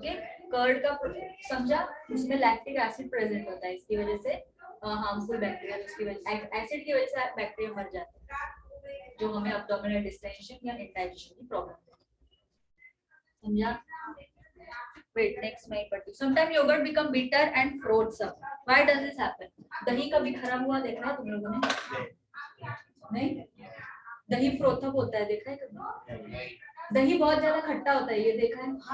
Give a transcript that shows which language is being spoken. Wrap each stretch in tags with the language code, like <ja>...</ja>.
<hi>Okay, curd का समझा, उसमें लैक्टिक एसिड प्रेजेंट होता है, इसकी वजह से हार्मफुल बैक्टीरिया, उसकी वजह एसिड की वजह से बैक्टीरिया मर जाते हैं, जो हमें अब्डोमिनल डिस्टेंशन या इंडाइजेशन की प्रॉब्लम है, समझा।</hi> <en>Wait, next</en> <hi>मैं पढ़ती हूँ।</hi> <en>Sometimes yogurt become bitter and froths up. Why does this happen?</en> <hi>दही कभी खराब हुआ देखा है तुम लोगों ने? नहीं? दही फ्रोथ अप होता है, देखा है कभी? दही बहुत ज्यादा खट्टा होता है, ये देखा है?</hi>